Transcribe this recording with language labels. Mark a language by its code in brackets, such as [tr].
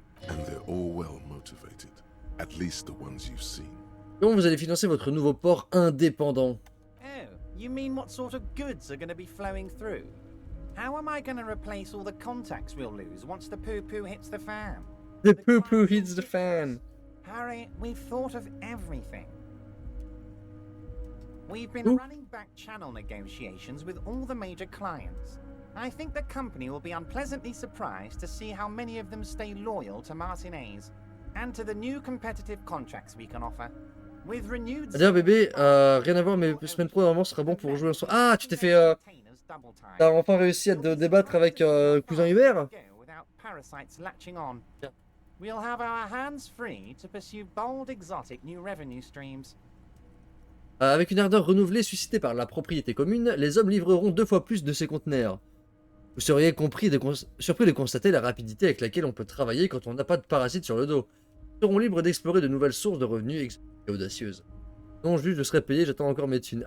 [en] And they're all well motivated. At least the ones you've seen. [fr] Comment vous allez financer votre nouveau port indépendant? [en] Oh, you mean what sort of goods are going to be flowing through? How am I going to replace all the contacts we'll lose once the poo-poo hits the fan? The poo-poo hits the fan. Harry, we've thought of everything. We've been running back channel negotiations with all the major clients. I think the company will be unpleasantly surprised to see how many of them stay loyal to Martinez and to the new competitive contracts we can offer. With renewed... [fr] D'ailleurs bébé, rien à voir mais semaine pro normalement ce sera bon pour jouer un soir. Ah, tu t'es fait... T'as enfin réussi à te débattre avec cousin Hubert? [en] Parasites latching on. We'll have our hands free to pursue bold exotic new revenue streams. [fr] Avec une ardeur renouvelée suscitée par la propriété commune, les hommes livreront 2 fois plus de ces conteneurs. Vous seriez surpris de constater la rapidité avec laquelle on peut travailler quand on n'a pas de parasites sur le dos. Nous serons libres d'explorer de nouvelles sources de revenus et audacieuses. Non, juste je serai payé, j'attends encore mes thunes.